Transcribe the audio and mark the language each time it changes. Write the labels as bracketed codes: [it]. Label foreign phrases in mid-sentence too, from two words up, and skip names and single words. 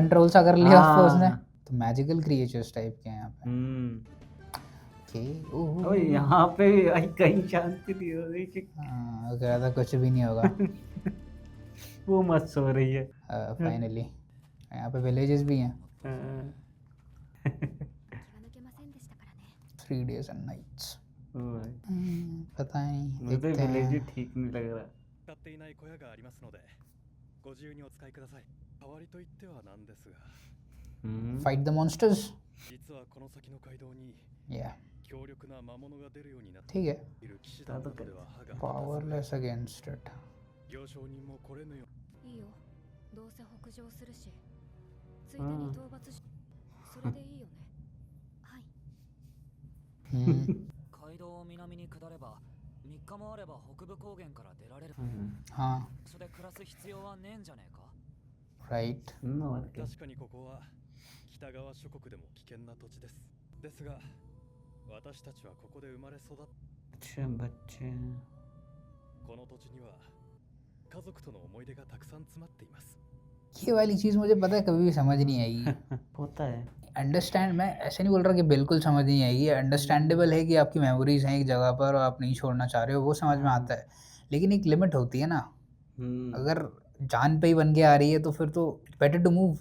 [hi] कंट्रोल सा कर लिया उसको उसने। हाँ। तो [en] magical creatures type [hi] के हैं यहाँ पे। ओके ओए यहाँ पे भी भाई कहीं शांति नहीं हो रही कि हाँ, वो कह रहा था कुछ भी नहीं होगा। वो मत सो रही है। फाइनली यहाँ पे विलेजेस भी हैं। [ja] うん気が抜けませんでしたからね。 [en] 3 days and nights। [hi] ओ भाई, पता नहीं, मुझे तो देखते विलेज हैं। ठीक नहीं लग रहा। [ja] 使っていない小屋がありますのでご自由にお使いください。代わりと言ってはなんですが [en] Fight the monsters। [ja] 実はこの先の街道に [en] Yeah [ja] 強力な魔物が出るようになって [hi] ठीक है। [ja] いる騎士団などでは歯が立たず [en] Powerless against it। [ja] 行商人もこれのよいいよ。どうせ北上するし。ついでに討伐し。それでいいよね。はい。街道を南に下れば3日もあれば北部高原から出られる。 [hi] हाँ [ja] 場所で暮らす必要はねえんじゃねえか。 [hi] राइट। [ja] 確かにここは北側諸国でも危険な土地です。ですが私たちはここで生まれ育っ [hi] अच्छा बच्चे [ja] この土地には家族との思い出がたくさん詰まっています。 [hi] ये वाली चीज़ मुझे पता है कभी भी समझ नहीं आएगी। होता है। अंडरस्टैंड, मैं ऐसे नहीं बोल रहा कि बिल्कुल समझ नहीं आएगी। अंडरस्टैंडेबल है कि आपकी मेमोरीज हैं एक जगह पर और आप नहीं छोड़ना चाह रहे हो, वो समझ में आता है। लेकिन एक लिमिट होती है ना। अगर जान पे ही बन के आ रही है तो फिर तो [en] better to move.